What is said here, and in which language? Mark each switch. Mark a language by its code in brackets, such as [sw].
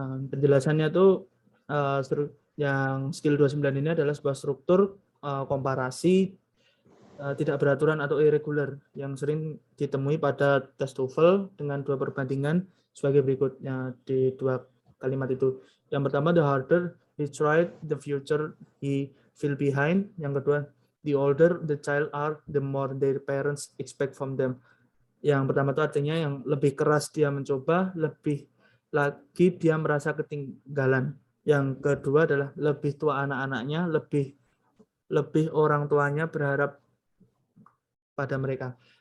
[id] Penjelasannya tuh yang skill 29 ini adalah sebuah struktur komparasi tidak beraturan atau irregular yang sering ditemui pada tes TOEFL dengan 2 perbandingan sebagai berikutnya di 2 kalimat itu. Yang pertama, [en] the harder he tried, the future he fell behind. [id] Yang kedua, [en] the older the child are, the more their parents expect from them. [id] Yang pertama itu artinya yang lebih keras dia mencoba, lebih lagi dia merasa ketinggalan. Yang kedua adalah lebih tua anak-anaknya, lebih orang tuanya berharap pada mereka.